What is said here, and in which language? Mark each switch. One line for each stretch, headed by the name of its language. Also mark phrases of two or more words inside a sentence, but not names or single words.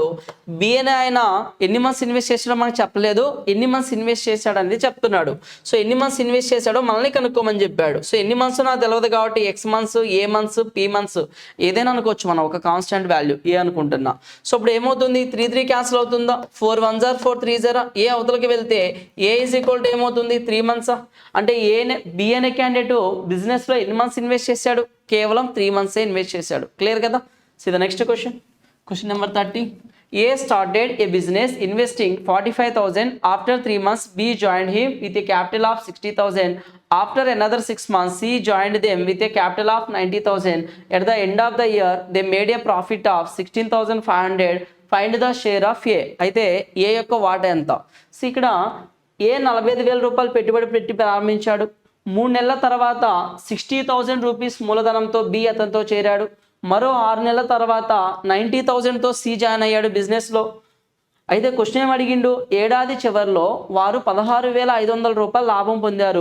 Telugu: బి అని ఆయన ఎన్ని
English: months invest
Telugu: చేశాడో మనకు చెప్పలేదు, ఎన్ని
English: months invest
Telugu: చేశాడు అనేది చెప్తున్నాడు. సో ఎన్ని
English: months invest
Telugu: చేశాడో మనల్ని కనుక్కోమని చెప్పాడు. సో ఎన్ని మంత్స్ నాకు తెలియదు కాబట్టి
English: x months, A months, P months
Telugu: ఏదైనా అనుకోవచ్చు మనం, ఒక
English: constant value A
Telugu: అనుకుంటున్నా. సో ఇప్పుడు ఏమవుతుంది 3 3 క్యాన్సిల్ అవుతుందా.
English: 4 1s are 4 3s are.
Telugu: ఏ అవతలకి వెళ్తే ఏ
English: is equal to
Telugu: ఏమవుతుంది
English: 3 months.
Telugu: అంటే బి అనే క్యాండిడేట్ బిజినెస్లో ఎన్ని
English: months invest
Telugu: చేశాడు, కేవలం
English: 3 months
Telugu: ఇన్వెస్ట్ చేశాడు. క్లియర్ కదా.
English: C the next question number 30. A started a business investing 45,000. After 3 months, B joined him with a capital of 60,000. After another 6 months, C joined them with a capital of 90,000. At the end of the year, they made a profit of 16,500. Find the share of A.
Telugu: అయితే ఏ యొక్క వాటా ఎంత? సో ఇక్కడ ఏ 45,000 రూపాయలు పెట్టుబడి పెట్టి ప్రారంభించాడు. 3 నెలల తర్వాత 60,000 రూపీస్ మూలధనంతో బి అతనితో చేరాడు. మరో 6 నెలల తర్వాత 90,000తో సి జాయిన్ అయ్యాడు బిజినెస్లో. అయితే క్వశ్చన్ ఏం అడిగిండు, ఏడాది చివరిలో వారు 16,500 రూపాయలు లాభం పొందారు.